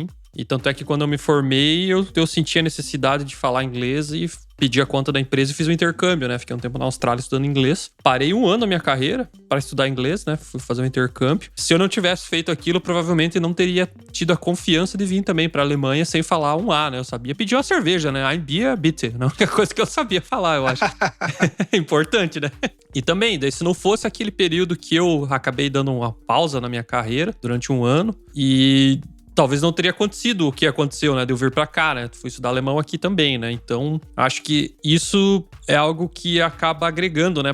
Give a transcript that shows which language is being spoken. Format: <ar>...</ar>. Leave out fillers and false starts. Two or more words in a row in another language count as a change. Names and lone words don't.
<pt>E tanto é que quando eu me formei, eu senti a necessidade de falar inglês e pedi a conta da empresa e fiz um intercâmbio, né? Fiquei um tempo na Austrália estudando inglês. Parei 1 ano na minha carreira para estudar inglês, né? Fui fazer um intercâmbio. Se eu não tivesse feito aquilo, provavelmente não teria tido a confiança de vir também para a Alemanha sem falar um A, né? Eu sabia pedir uma cerveja, né?</pt> <de>Ein Bier, bitte.</de> <pt>A única coisa que eu sabia falar, eu acho. É importante, né? E também, daí se não fosse aquele período que eu acabei dando uma pausa na minha carreira durante 1 ano e... talvez não teria acontecido o que aconteceu, né? De eu vir pra cá, né? Fui estudar alemão aqui também, né? Então, acho que isso é algo que acaba agregando, né?</pt>